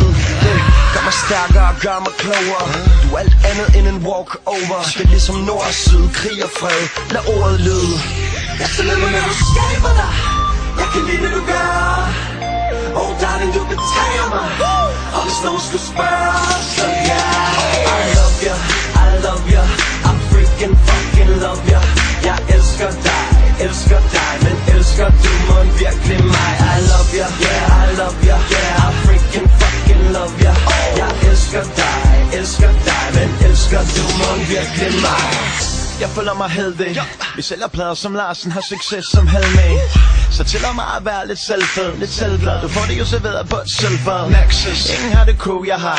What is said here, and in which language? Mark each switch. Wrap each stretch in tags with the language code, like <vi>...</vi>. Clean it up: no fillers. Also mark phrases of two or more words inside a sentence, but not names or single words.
<da>Det gør mig stærkere og gør mig klogere. Du er alt andet end en walk-over. Det er ligesom nord og syd, krig og fred. Lad ordet lyde. Jeg er så nemme når du skaber dig. Jeg kan lide det du gør.</da> <en>Oh darling,</en> <da>du betager mig. Og hvis nogen skulle spørge, så ja.</da> <en>I love you, I love you, I freaking fucking love you.</en> <da>Jeg elsker dig, men elsker du mig virkelig mig?</da> <en>I love you, yeah, I love you, yeah, I freaking fucking love you.</en> <da>Jeg elsker dig, men elsker du mig virkelig mig? Jeg føler mig heldig. Vi sælger plader som Larsen, har succes som Helme. Så tæller mig at være lidt selvfed, lidt selvglad. Du får det jo serveret på et sølvfad. Nexus, ingen har det crew jeg har.</da>